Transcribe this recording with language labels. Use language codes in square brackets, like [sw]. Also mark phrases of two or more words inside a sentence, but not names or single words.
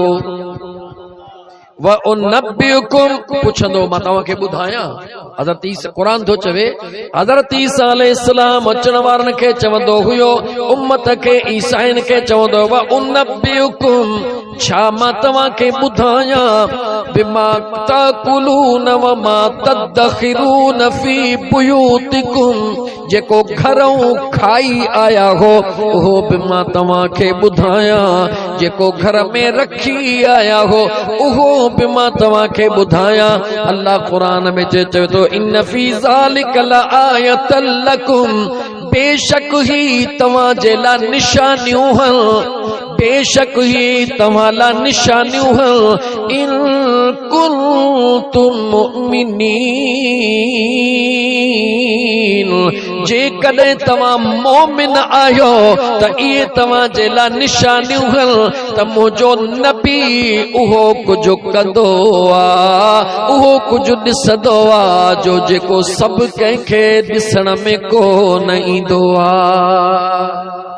[ar] وأنبئكم [sd] पुछंदो मां तव्हांखे ॿुधायां। हज़रत ईसा क़ुरान थो चवे हज़रत ईसा अलैहिस्सलाम अचण वारनि खे चवंदो हुयो उम्मत खे ईसाइन खे चवंदो [ar] وأنبئكم [sd] छा मां तव्हांखे ॿुधायां [ar] بما تأكلون وما تدخرون في بيوتكم [sd] जेको घरों खाई आया हो उहो बि मां तव्हांखे ॿुधायां, जेको घर में रखी आया हो उहो बि मां तव्हांखे ॿुधायां। अल्लाह क़ुरान में चवे थो [ar] إن في ذلك لآية لكم [sd] बेशक ही तव्हां जे लाइ निशानियूं हल, बेशक ही तव्हां लाइ निशानियूं हल [ar] إن كنتم [sd] मुमिनीन जेकॾहिं तव्हां मोमिन आहियो त इहे तव्हां जे लाइ निशानियूं हल त मुंहिंजो नबी उहो कुझु कंदो आहे, उहो कुझु ॾिसंदो आहे जो जेको सभु कंहिंखे ॾिसण में कोन ईंदो आहे।